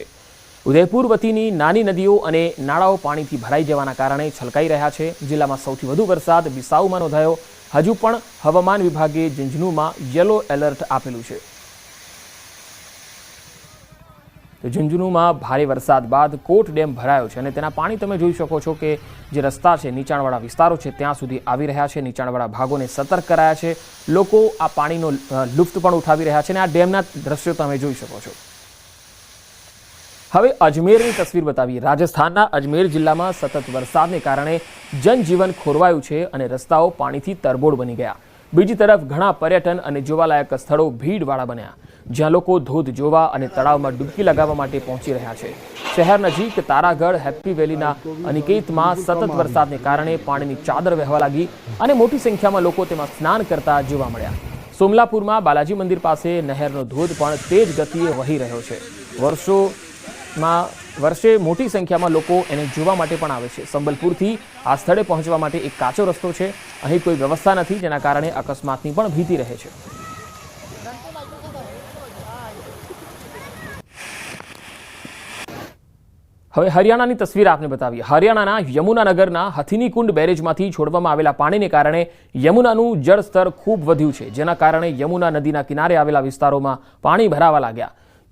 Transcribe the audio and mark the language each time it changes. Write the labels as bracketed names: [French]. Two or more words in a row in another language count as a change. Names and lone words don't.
[Gujarati] ઉદયપુરવતીની નાની નદીઓ અને નાળાઓ પાણીથી ભરાઈ જવાના કારણે છલકાઈ રહ્યા છે। જિલ્લામાં સૌથી વધુ વરસાદ વિસાઉમાં નોંધાયો। હજુ પણ હવામાન વિભાગે ઝુંઝુનૂમાં [English] yellow alert [Gujarati] આપેલું છે। તો ઝુંઝુનૂમાં ભારે વરસાદ બાદ કોટ ડેમ ભરાયો છે અને તેના પાણી તમે જોઈ શકો છો કે જે રસ્તા છે, નીચાણવાળા વિસ્તારો છે ત્યાં સુધી આવી રહ્યા છે। નીચાણવાળા ભાગોને સતર્ક કરાયા છે। લોકો આ પાણીનો લુફ્ત પણ ઉઠાવી રહ્યા છે અને આ ડેમના દૃશ્યો તમે જોઈ શકો છો। હવે અજમેરની તસવીર બતાવીએ। રાજસ્થાનના અજમેર જિલ્લામાં સતત વરસાદને કારણે જનજીવન ખોરવાયું છે અને રસ્તાઓ પાણીથી તરબોળ બની ગયા। બીજી તરફ ઘણા પર્યટન અને જોવાલાયક સ્થળો ભીડવાળા બન્યા, જ્યાં લોકો ધોધ જોવા અને તળાવમાં ડૂબકી લગાવવા માટે પહોંચી રહ્યા છે। શહેર નજીક તારાગઢ હેપ્પી વેલીના અનિકેતમાં સતત વરસાદને કારણે પાણીની ચાદર વહેવા લાગી અને મોટી સંખ્યામાં લોકો તેમાં સ્નાન કરતા જોવા મળ્યા। સોમલાપુરમાં બાલાજી મંદિર પાસે નહેરનો ધોધ પણ તેજ ગતિએ વહી રહ્યો છે। વર્ષે મોટી સંખ્યામાં લોકો એને જોવા માટે પણ આવે છે। સંબલપુરથી આ સ્થળે પહોંચવા માટે એક કાચો રસ્તો છે। અહીં કોઈ વ્યવસ્થા નથી, જેના કારણે અકસ્માતની પણ ભીતિ રહે છે। હવે હરિયાણાની તસવીર આપને બતાવીએ। હરિયાણાના યમુનાનગરના હથિનીકુંડ બેરેજમાંથી છોડવામાં આવેલા પાણીને કારણે યમુનાનું જળસ્તર ખૂબ વધ્યું છે, જેના કારણે યમુના નદીના કિનારે આવેલા વિસ્તારોમાં પાણી ભરાવા લાગ્યા।